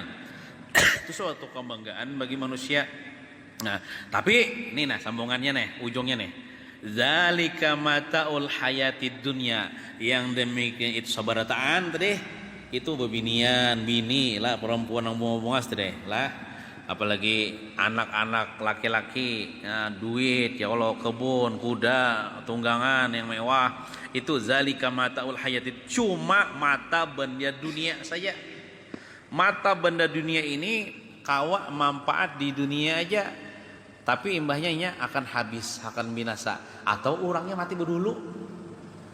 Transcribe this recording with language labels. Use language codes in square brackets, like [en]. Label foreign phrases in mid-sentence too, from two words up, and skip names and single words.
[id] Itu suatu kebanggaan bagi manusia. Nah, tapi ini sambungannya nih, ujungnya nih. [ar] ذلك متاع الحياة الدنيا, [bjn] yang demikian itu sabarataan tadi, itu bebinian, bini lah perempuan yang bungas tadi lah, apalagi anak-anak laki-laki, duit ya Allah, [id] kebun, kuda, tunggangan yang mewah, itu [ar] ذلك متاع الحياة, [id] cuma mata benda dunia saja. [bjn] Mata benda dunia ini kawa manfaat di dunia aja, tapi imbahnya akan habis, akan binasa, atau orangnya mati berdulu.